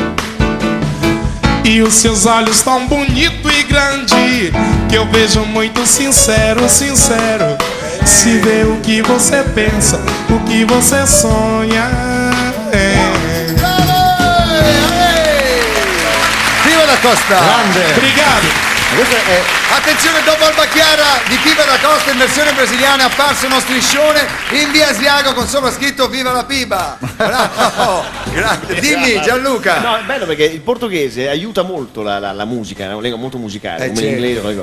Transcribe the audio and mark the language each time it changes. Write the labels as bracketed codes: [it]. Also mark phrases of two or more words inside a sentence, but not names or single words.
[pt] E os seus olhos tão bonito e grande que eu vejo muito sincero. Se vê o que você pensa, o que você sonha. Pipa da Costa. Grande. Obrigado. [it] Attenzione, dopo Alba Chiara di Pipa da Costa in versione brasiliana è apparso uno striscione in via Asiago con sopra scritto Viva la Pipa. Bravo, grande. Dimmi Gianluca. No, è bello perché il portoghese aiuta molto la musica, è una lingua molto musicale, come l'inglese.